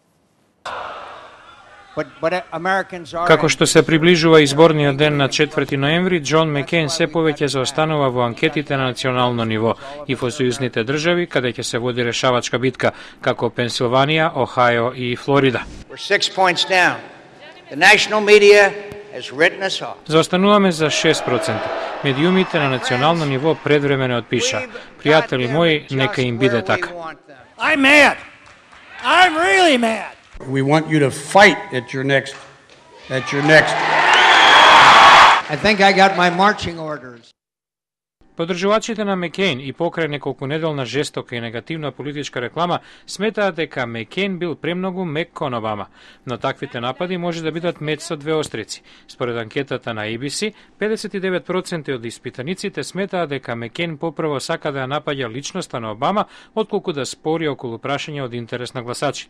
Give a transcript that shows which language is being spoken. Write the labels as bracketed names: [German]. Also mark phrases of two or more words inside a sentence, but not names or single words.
[Macedonian] Како што се приближува изборниот ден на 4 ноември, Џон Маккейн се повеќе заостанува во анкетите на национално ниво и во сојузните држави, каде ќе се води решавачка битка, како Пенсилванија, Охајо и Флорида. Заостануваме за 6%. Медиумите на национално ниво предвремено отпиша. Пријатели мои, нека им биде така. [English] I'm mad. I'm really mad. We want you to fight at your next. I think I got my marching orders. [Macedonian] Поддржувачите на Маккейн и покрај неколкунеделна жестока и негативна политичка реклама сметаат дека Маккейн бил премногу мек кон Обама, но таквите напади може да бидат меч со две острици. Според анкетата на ABC, 59% од испитаниците сметаат дека Маккейн попрво сака да ја напаѓа личноста на Обама, отколку да спори околу прашања од интерес на гласачите.